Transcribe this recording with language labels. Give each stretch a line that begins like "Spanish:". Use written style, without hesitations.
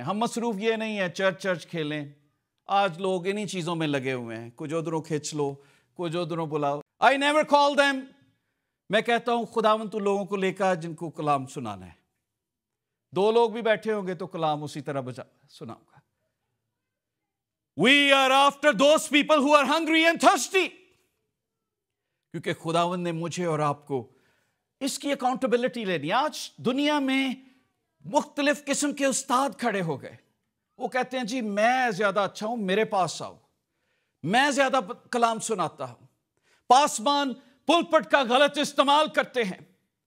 Hindi: हम मसरूफ ये नहीं है चर्च खेलें. आज लोग इन्हीं चीजों में लगे हुए हैं. कुछ उधरों खींच लो, कुछ उधरों बुलाओ.
English: I never call them.
Hindi: मैं कहता हूं खुदावन तू लोगों को लेकर जिनको कलाम सुनाना है. 2 लोग भी बैठे होंगे तो कलाम उसी तरह सुनाऊंगा.
English: We are after those people who are hungry and thirsty.
Hindi: क्योंकि खुदावन ने मुझे और आपको इसकी अकाउंटेबिलिटी लेनी. आज दुनिया में मुख्तलिफ किस्म के उस्ताद खड़े हो गए. वो कहते हैं जी मैं ज्यादा अच्छा हूं, मेरे पास आओ, मैं ज्यादा कलाम सुनाता हूं. पासबान पुलपट का गलत इस्तेमाल करते हैं.